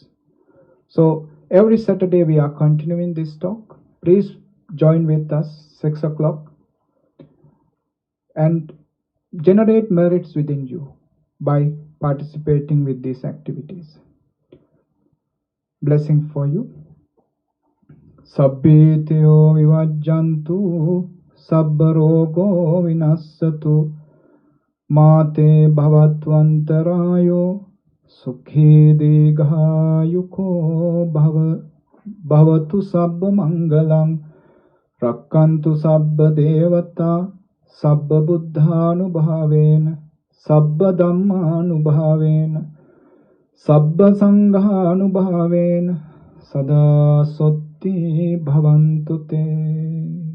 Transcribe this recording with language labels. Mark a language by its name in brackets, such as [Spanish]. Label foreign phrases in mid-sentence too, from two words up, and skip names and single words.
[English] So every Saturday we are continuing this talk. Please join with us 6 o'clock and generate merits within you by participating with these activities. Blessing for you. [Pali] Sabbityo vivajjantu sabbarogo vinassatu mate bhavatvantarayo sukhi digayuko bhavatu sabba mangalam rakkantu sabba devata sabba buddhanubhavena sabba dhammanubhavena sabba sanghanubhavena sada sotti bhavantu te.